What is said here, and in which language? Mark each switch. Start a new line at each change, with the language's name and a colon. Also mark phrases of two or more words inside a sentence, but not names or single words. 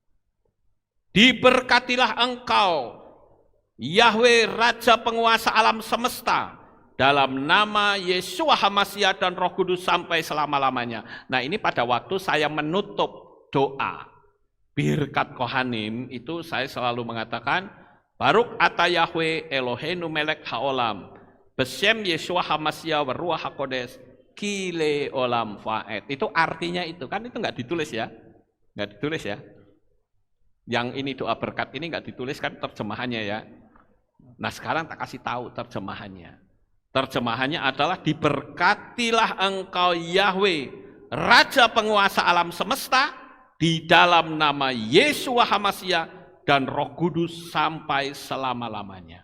Indonesian: Diberkatilah engkau, Yahweh Raja Penguasa alam semesta, dalam nama Yeshua HaMashiach dan Roh Kudus sampai selama-lamanya. Nah, ini pada waktu saya menutup doa Birkat Kohanim itu saya selalu mengatakan,
Hebrew: ברוך אתה יהוה אלוהינו מלך העולם, בשם ישוע המשיח רוח הקודש כי לעולם ועד.
Indonesian: Itu artinya itu, kan itu nggak ditulis ya. Nggak ditulis ya. Yang ini doa berkat ini nggak ditulis kan terjemahannya ya. Nah, sekarang tak kasih tahu terjemahannya. Terjemahannya adalah diberkatilah engkau Yahweh, Raja Penguasa alam semesta, di dalam nama Yeshua HaMashiach dan Roh Kudus sampai selama-lamanya.